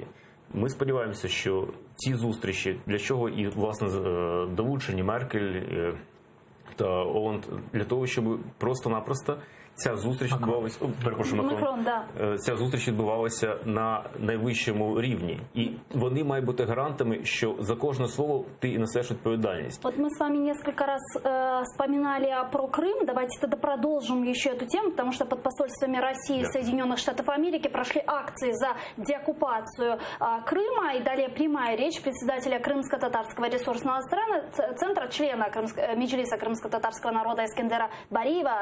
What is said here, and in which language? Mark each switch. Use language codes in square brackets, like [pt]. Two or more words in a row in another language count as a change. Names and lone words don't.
[uk] Ми сподіваємося, що ці зустрічі, для чого і, власне, долучені Меркель та Оланд, для того, щоб просто-напросто ця зустріч відбувалася, Макрон, да. Ця зустріч відбувалася на найвищому рівні. І вони мають бути гарантами, що за кожне слово ти несеш відповідальність. [ru] Вот мы с вами несколько раз вспоминали про Крым. Давайте тогда продолжим еще эту тему, потому что под посольствами России и Соединенных Штатов Америки прошли акции за деоккупацию Крыма. И далее прямая речь председателя Крымско-татарского ресурсного центра, члена Меджлиса крымско-татарского народа Искендера Бариева.